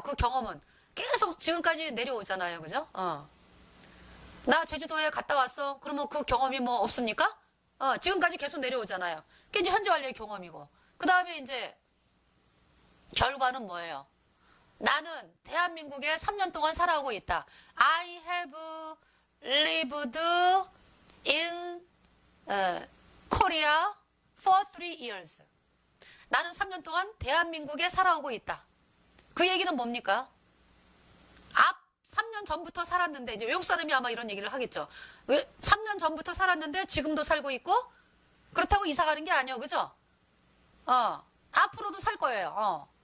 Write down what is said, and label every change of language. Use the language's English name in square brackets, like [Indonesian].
[Korean] 그 경험은 계속 지금까지 내려오잖아요. 그죠? 나 제주도에 갔다 왔어. 그러면 그 경험이 뭐 없습니까? 지금까지 계속 내려오잖아요. 그게 이제 현재 완료의 경험이고. 그 다음에 이제 결과는 뭐예요? 나는 대한민국에 3년 동안 살아오고 있다. [English] I have lived in Korea for 3 years. [Korean] 나는 3년 동안 대한민국에 살아오고 있다. 그 얘기는 뭡니까? 3년 전부터 살았는데, 이제 외국 사람이 아마 이런 얘기를 하겠죠. 3년 전부터 살았는데 지금도 살고 있고 그렇다고 이사 가는 게 아니에요. 그죠? 앞으로도 살 거예요.